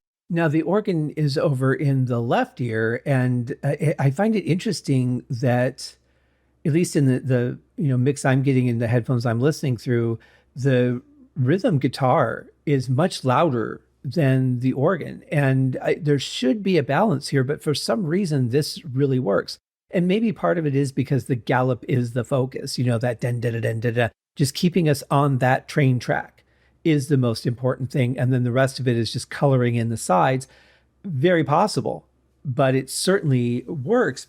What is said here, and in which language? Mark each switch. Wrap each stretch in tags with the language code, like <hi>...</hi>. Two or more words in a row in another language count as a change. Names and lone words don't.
<en>Now the organ is over in the left ear, and I find it interesting that at least in the mix I'm getting in the headphones I'm listening through, the rhythm guitar is much louder than the organ, and there should be a balance here, but for some reason this really works. And maybe part of it is because the gallop is the focus, that den da da den da da, just keeping us on that train track is the most important thing, and then the rest of it is just coloring in the sides. Very possible, but it certainly works.</en>